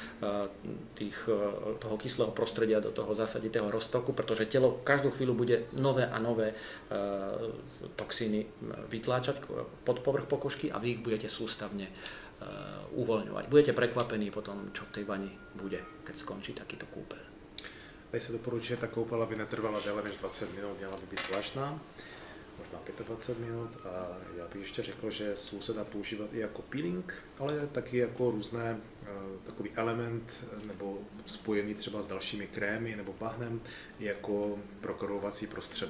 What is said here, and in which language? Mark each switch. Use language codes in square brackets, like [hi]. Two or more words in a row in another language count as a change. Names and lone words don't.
[sk] toho kyslého prostredia do toho zásaditého roztoku, pretože telo každú chvíľu bude nové a nové toxíny vytláčať pod povrch pokožky a vy ich budete sústavne uvoľňovať. Budete prekvapení potom, čo v tej vani bude, keď skončí takýto kúpeľ. [cs] Tady se doporučuje, ta koupel, aby netrvala déle než 20 minut, měla by být vlažná, možná 25 minut a já bych ještě řekl, že sůl se dá používat i jako peeling, ale taky jako různé takový element nebo spojený třeba s dalšími krémy nebo bahnem jako prokrvovací prostředek.